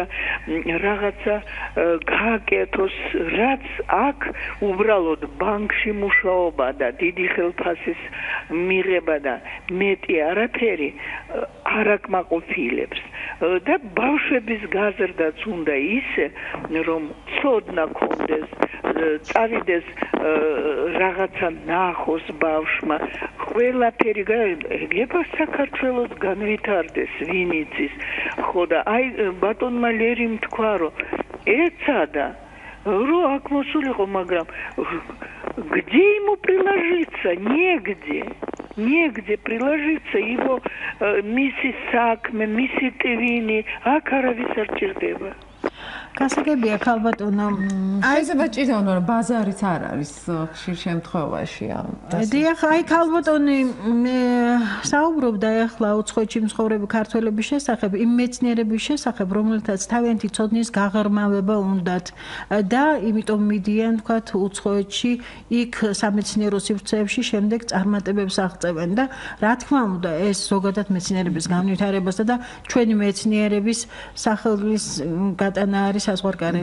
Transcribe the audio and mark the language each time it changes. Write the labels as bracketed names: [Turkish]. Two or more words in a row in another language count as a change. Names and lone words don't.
[Georgian] რაღაცა გააკეთოს, რაც აქ უბრალოდ ბანკში მუშაობა და დიდი ხელფასის მიღება და მეტი არაფერი არ აკმაყოფილებს და ბავშვების გაზრდაც უნდა ისე რომ ცოდნა ქონდეს, წავიდეს რაღაცა ნახოს ბავშვმა, ყველაფერი ეგება საქართველოს განვითარდეს, ვინ იცის. ხო და აი ბატონმა ლერიმ თქვა რომ ეცადა რომ აქ მოსულიყო, მაგრამ [Russian] где ему приложиться, негде приложиться, его [Georgian] მისი საქმე, მისი ტვინი აქ არავის არ ჭირდება. გასაგებია ქალბატონო, შეიძლება ჭირდება რომ ბაზარიც არ არის ხშირ შემთხვევაში ამ. დიახ, აი ქალბატონი საუბრობდა ახლა უცხოეთში მცხოვრები ქართველების შესახებ, იმ მეცნიერების შესახებ, რომელთაც თავიანთი ცოდნის გაღრმავება უნდათ და იმიტომ მიდიან, თქვათ, უცხოეთში, იქ სამეცნიერო სივრცეებში შემდეგ წარმატებებს აღწევენ და რა თქმა უნდა, ეს ზოგადად მეცნიერების განვითარებასა და ჩვენი მეცნიერების სახელის გატანა არის საზღვარგარეთ.